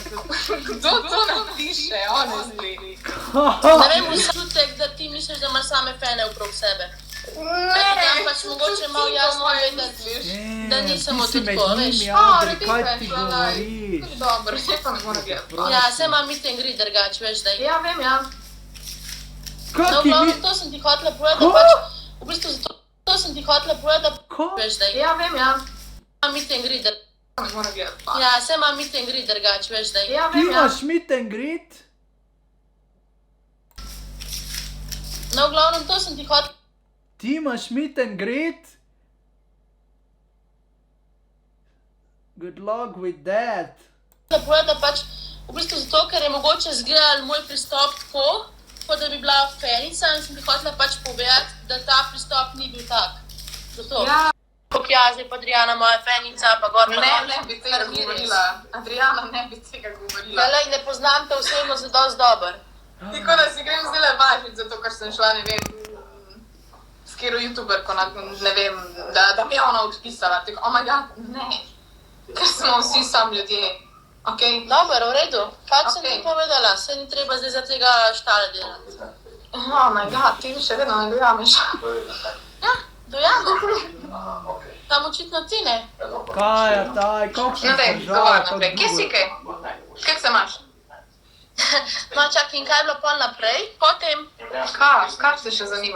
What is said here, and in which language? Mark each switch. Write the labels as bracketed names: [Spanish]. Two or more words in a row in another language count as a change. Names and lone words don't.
[Slovenian] Kdo to napiše, honestly? Ne vem, občutek, da ti misliš, da imaš same fane okrog sebe. Ne, pač mogoče malo jasno vedeti, da nisem od tako, veš. Kaj ti govoriš? Dobro, se pa ne mora gledati. Ja, se ima [English] meet and greet [Slovenian] drugače, veš, da je. Ja, vem, ja. No, glavno, to sem ti hotela povedati, pač, v bistvu zato, to sem ti hotela povedati, veš, da je. Ja, vem, ja. [English] Meet and greet drugače. [Slovenian] Ne mora gledati. Ja, se ima [English] meet and greet [Slovenian] drugače, veš, da je. Ja, Ti vem, ja. [English] imaš meet and greet? [Slovenian] No, v glavnem, to sem ti hotela Ti imaš [English] meet and greet? Good luck with that. [Slovenian] Da povedala pač, v bistvu zato, ker je mogoče izgledal moj pristop tako, kot da bi bila fenica in sem ti hotela pač povedati, da ta pristop ni bil tak. Zato. Ja. Kako jaz je pa Adriana moja fenica, pa gor pa Ne bi tega govorila. Adriana ne bi tega govorila. Lej, ne poznam te osebno za dosti dober. Tako da si grem zdaj važiti, zato ker sem šla, ne vem, s kjero youtuberko, ne vem, da mi je ona odpisala. Tako, [English] oh my god, [Slovenian] ne. Ker smo vsi sam ljudje. Okay? Dober, v redu. Pač sem Okej. ti povedala, se ni treba zdaj za tega štale delati. [English] Oh my god, [Slovenian] ti še vedno ne dojameš. Ja, dojamem. Tam očitno ti ne. Kaj je taj, kako si No daj, zdržala, dovolj kako naprej. Kje si dolgo? kaj? Kako se imaš? No, čakaj, in kaj je bilo pol naprej? Potem, Kaj se še zanima?